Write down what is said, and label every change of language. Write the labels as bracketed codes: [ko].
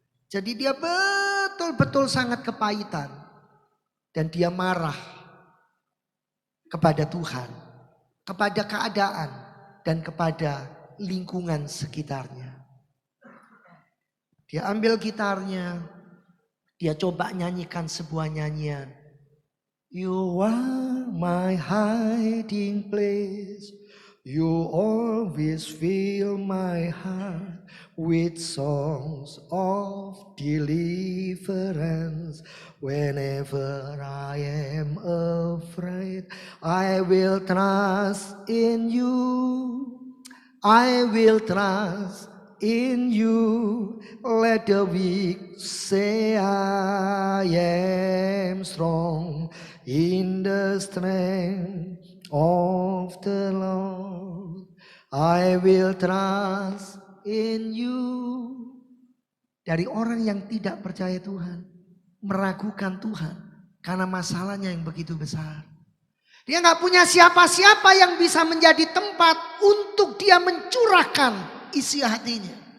[id] Jadi dia betul-betul sangat kepahitan. Dan dia marah kepada Tuhan, kepada keadaan, dan kepada lingkungan sekitarnya. Dia ambil gitarnya, dia coba nyanyikan sebuah nyanyian. [en] You are my hiding place. You always fill my heart with songs of deliverance. Whenever I am afraid, I will trust in you. I will trust in you. Let the weak say I am strong in the strength of the Lord. I will trust in you. [id] Dari orang yang tidak percaya Tuhan, meragukan Tuhan karena masalahnya yang begitu besar. Dia nggak punya siapa-siapa yang bisa menjadi tempat untuk dia mencurahkan isi hatinya.